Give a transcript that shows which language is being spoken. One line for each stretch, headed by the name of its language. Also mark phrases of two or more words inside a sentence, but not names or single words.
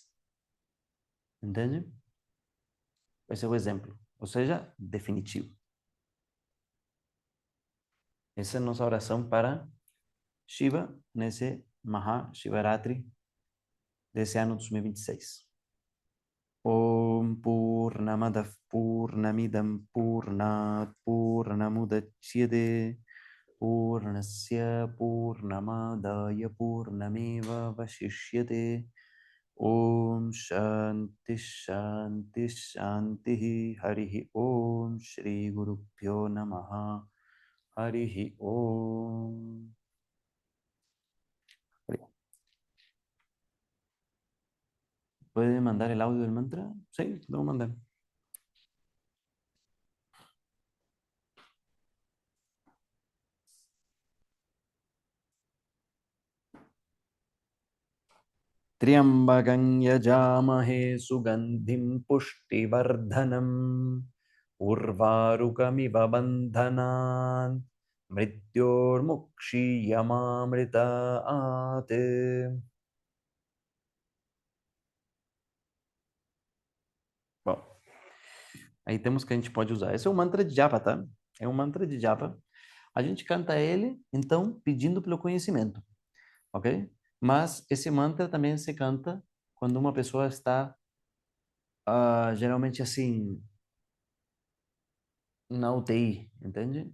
Portuguese: Entende? Esse é o exemplo. Ou seja, definitivo. Essa é a nossa oração para Shiva nesse Maha Shivaratri desse ano 2026.
Sanskrit: Om Purnamadav Purnamidam Purnat Purnamudachyate Purnasya Purnamadaya Purnameva Vashishyate Om Shanti Shanti Shanti Harihi Om Shri Guru Pyo Namaha Harihi Om.
Spanish: ¿Puede mandar el audio del mantra? Sí, lo voy a mandar.
Sanskrit: त्र्यम्बकं यजामहे सुगन्धिं पुष्टिवर्धनम् उर्वारुकमिव बन्धनान् मृत्योर्मुक्षीयमामृतात्.
Portuguese: Bom, aí temos que a gente pode usar. Esse é um mantra de japa, tá? É um mantra de japa. A gente canta ele, então, pedindo pelo conhecimento, ok? Mas esse mantra também se canta quando uma pessoa está, geralmente assim, na UTI, entende?